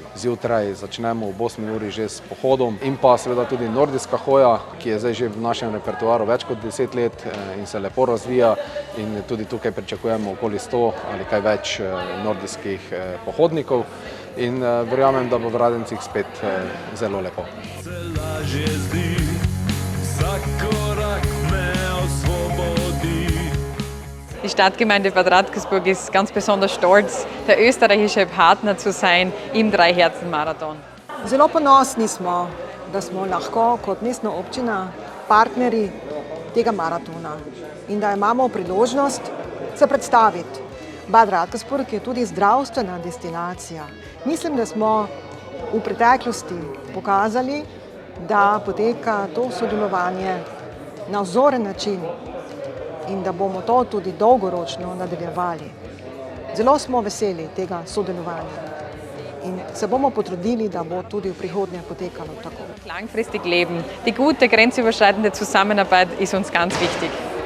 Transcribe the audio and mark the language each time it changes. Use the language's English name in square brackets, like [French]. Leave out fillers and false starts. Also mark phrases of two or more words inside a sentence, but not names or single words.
[Slovenian] Zjutraj začnemo ob 8 uri že s pohodom in pa seveda tudi nordijska hoja, ki je zdaj že v našem repertoaru več kot 10 let in se lepo razvija, in tudi tukaj pričakujemo okoli 100 ali kaj več nordijskih pohodnikov in verjamem, da bo v Radencih spet zelo lepo. [German] Die Stadtgemeinde Bad Radkersburg ist ganz besonders stolz, der österreichische Partner zu sein im Dreiherzen-Marathon. [Slovenian] Zelo ponosni smo, da smo lahko kot mestna občina partnerji tega maratona in da imamo priložnost se predstaviti. Bad Radkersburg je tudi zdravstvena destinacija. Mislim, da smo v preteklosti pokazali, da poteka to sodelovanje na vzoren način in da bomo to tudi dolgoročno nadaljevali. Zelo smo veseli tega sodelovanja in se bomo potrudili, da bo tudi v prihodnje potekalo tako. [German] Langfristig leben. Die gute grenzüberschreitende Zusammenarbeit ist uns ganz wichtig.